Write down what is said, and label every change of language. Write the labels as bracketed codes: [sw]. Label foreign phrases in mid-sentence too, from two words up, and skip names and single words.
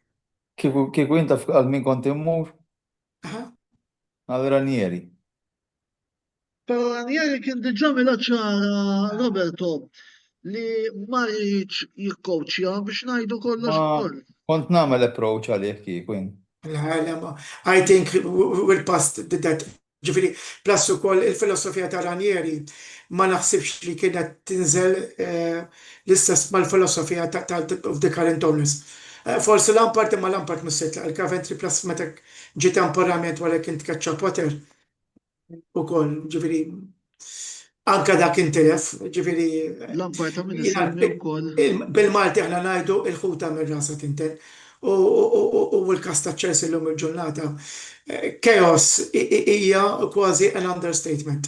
[mt] Kieku inta għal min kont immur? Għal Ranieri. Però Ranieri kien diġà ċara Roberto li ma rridx jikkowċja biex ngħidu kollox ukoll. Kont nagħmel approach għalih kieku jien. [en] I think we'll pass that. [mt] Ġifieri plus ukoll il-filosofija ta' Ranieri ma naħsibx li kienet tinżel l-istess mal-filosofija [en] of the current owners. [mt] Forsi Lampard imma Lampard mhux se tlaq il-Coventry plus meta ġie temporament wara kien tkaċċa Potter ukoll, ġifieri anke dak intilef, ġifieri Lampard min isemmi wkoll. Bil-Malti aħna ngħidu il-ħuta mir-rasa tintel. U l-kas ta' Chelsea llum il-ġurnata chaos hija kważi [en] an understatement.